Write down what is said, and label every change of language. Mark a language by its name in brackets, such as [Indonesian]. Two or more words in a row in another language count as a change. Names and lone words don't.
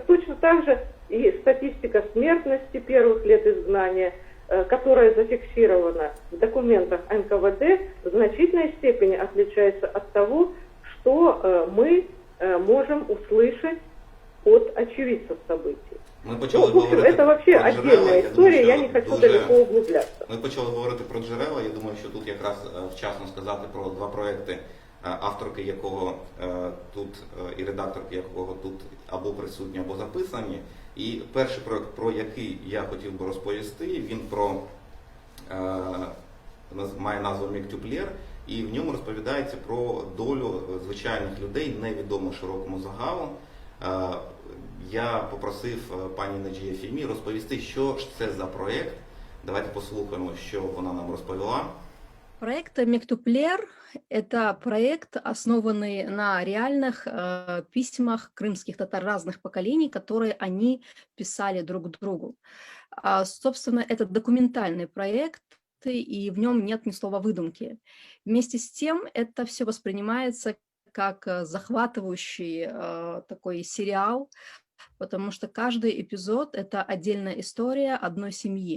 [Russian] Точно так же и статистика смертности первых лет изгнания, которая зафиксирована в документах НКВД, в значительной степени отличается от того, что мы можем услышать от очевидцев событий. [Ukrainian] Ми почали [Russian] Ну, в общем, [Ukrainian] говорити [Russian] это вообще [Ukrainian] про [Russian] отдельная [Ukrainian] джерела. [Russian] история, я не хочу далеко углубляться. [Ukrainian] Ми почали говорити про джерела. Я думаю, що тут якраз вчасно сказати про два проекти, авторки якого тут і редакторки якого тут або присутні, або записані. І перший проект, про який я хотів би розповісти, він має назву «Мектюплєр», і в ньому розповідається про долю звичайних людей, невідому широкому загалу. Я попросив пані Наджія Фільмі розповісти, що ж це за проєкт. Давайте послухаємо, що вона нам розповіла. Проект «Мектюплєр» – [Russian] это проект, основанный на реальных письмах крымских татар разных поколений, которые они писали друг другу. Собственно, это документальный проект, и в нем нет ни слова выдумки. Вместе с тем, это все воспринимается как захватывающий такой сериал, потому что каждый эпизод – это отдельная история одной семьи.